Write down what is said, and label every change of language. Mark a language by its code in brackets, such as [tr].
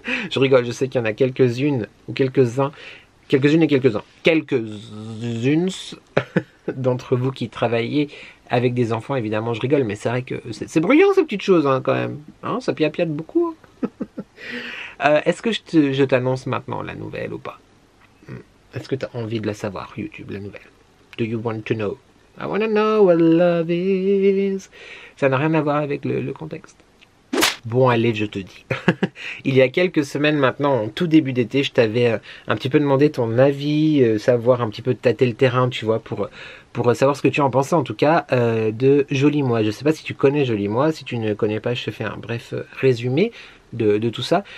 [fr] Je rigole, je sais qu'il y en a quelques-unes ou quelques-uns, quelques-unes et quelques-uns, quelques-unes d'entre vous qui travaillez avec des enfants, évidemment je rigole, mais c'est vrai que c'est bruyant ces petites choses hein, quand même, hein, ça piapiate beaucoup. Est-ce que je t'annonce maintenant la nouvelle ou pas? Est-ce que tu as envie de la savoir, YouTube, la nouvelle? [en] Do you want to know? I want to know what love is. [fr] Ça n'a rien à voir avec le contexte. Bon allez, je te dis. Il y a quelques semaines maintenant, en tout début d'été, je t'avais un petit peu demandé ton avis, savoir un petit peu tâter le terrain, tu vois, pour savoir ce que tu en pensais en tout cas de Joli Moi. Je sais pas si tu connais Joli Moi, si tu ne connais pas, je te fais un bref résumé de tout ça.